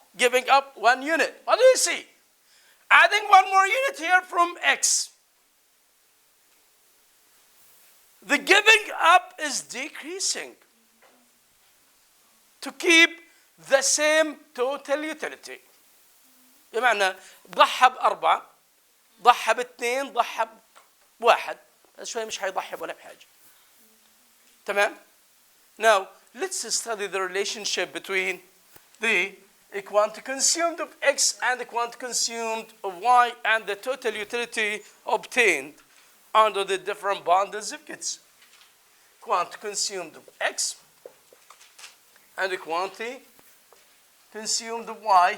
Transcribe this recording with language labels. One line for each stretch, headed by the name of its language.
English: Giving up 1 unit. What do you see? Adding one more unit here from X. The giving up is decreasing to keep the same total utility.
Arabic: بمعنى ضحى ب4 ضحى ب2 ضحى ب1 شوي مش هيضحي ولا بحاجة. تمام.
English: Now let's study the relationship between the quantity consumed of X and the quantity consumed of Y and the total utility obtained under the different bundles of kits. Quantity consumed of X and the quantity consumed of Y.